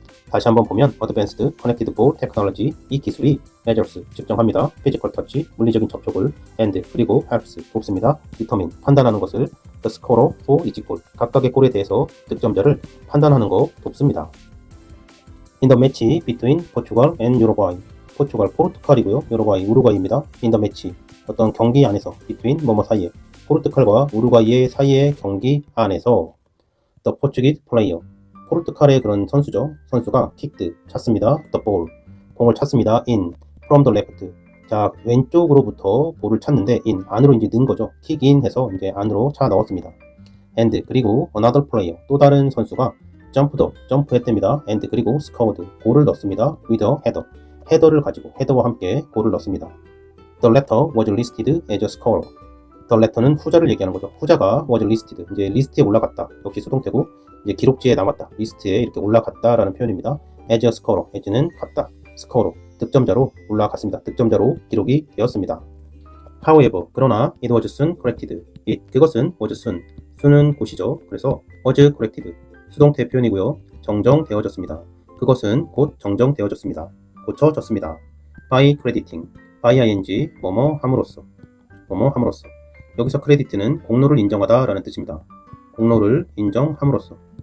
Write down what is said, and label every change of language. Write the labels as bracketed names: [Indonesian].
[Korean] 다시 한번 보면 Advanced Connected Ball Technology, 이 기술이 [English] measures, [Korean] 측정합니다. [English] Physical Touch, [Korean] 물리적인 접촉을 [English] and, [Korean] 그리고 [English] helps, [Korean] 돕습니다. [English] determine, [Korean] 판단하는 것을 [English] the scorer for each goal, [Korean] 각각의 골에 대해서 득점자를 판단하는 거 돕습니다. [English] In the match between Portugal and Uruguay, [Korean] 포르투갈이고요. 우루과이입니다. [English] In the match, [Korean] 어떤 경기 안에서 [English] between [Korean] 뭐뭐 사이에, 포르투갈과 우루과이의 사이의 경기 안에서 [English] the Portuguese player, [Korean] 포르투갈의 그런 선수죠. 선수가 [English] kicked, [Korean] 찼습니다. [English] the ball, [Korean] 공을 찼습니다. [English] in, from the left. [Korean] 자, 왼쪽으로부터 볼을 찼는데 [English] in, [Korean] 안으로 이제 넣은 거죠. [English] kick in [Korean] 해서 이제 안으로 차 넣었습니다. [English] and, [Korean] 그리고 [English] another player, [Korean] 또 다른 선수가 [English] jumped up, [Korean] 점프했답니다. [English] and, [Korean] 그리고 [English] scored, [Korean] 골을 넣습니다. [English] with a header, [Korean] 헤더를 가지고 헤더와 함께 골을 넣습니다. [English] The latter was listed as a scorer. The letter [Korean] 는 후자를 얘기하는 거죠. 후자가 [English] was listed, [Korean] 이제 리스트에 올라갔다. 역시 수동태고 이제 기록지에 남았다. 리스트에 이렇게 올라갔다라는 표현입니다. [English] as a scorer, as [Korean] 는 갔다. [English] scorer, [Korean] 득점자로 올라갔습니다. 득점자로 기록이 되었습니다. [English] However, [Korean] 그러나 [English] it was soon corrected. [Korean] 그것은 [English] was soon, soon [Korean] 은 곧이죠. 그래서 [English] was corrected, [Korean] 수동태 표현이고요. 정정되어졌습니다. 그것은 곧 정정되어졌습니다. 고쳐졌습니다. [English] by crediting, by ing, [Korean] 뭐뭐 함으로써. 여기서 크레디트는 공로를 인정하다 라는 뜻입니다. 공로를 인정함으로써.